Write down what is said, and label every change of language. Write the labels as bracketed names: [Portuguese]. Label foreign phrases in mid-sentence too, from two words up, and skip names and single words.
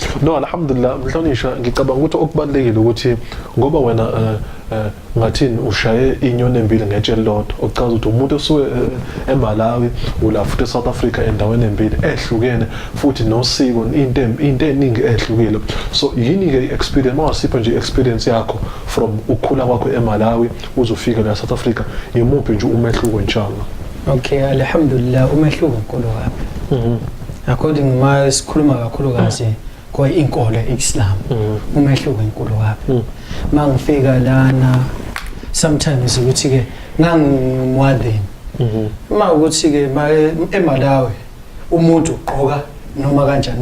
[Zulu] No, alhamdulillah mhlonisha ngicabanga ukuthi okubalekile ukuthi ngoba wena ngathini ushaye inyoni embili ngetshe lodwa okuchaza ukuthi umuntu osuke eMalawi ula futhi eSouth Africa endaweni embili ehlukene futhi nosiko into eningi ehlukile. So yini ke experience mawasipha nje experience yakho from ukukhula kwakho eMalawi uzofika la eSouth Africa yimuphi nje umehluko inshallah? Okay, alhamdulillah umehluko enkulu kabi. According ma sikhuluma kakhulu kazi kwa inkolo Islam umehluko enkulu kabi. Mangifika lana sometimes ukuthi ke ngangumwadeni uma ukuthi ke eMalawi umuntu ugqoka noma kanjani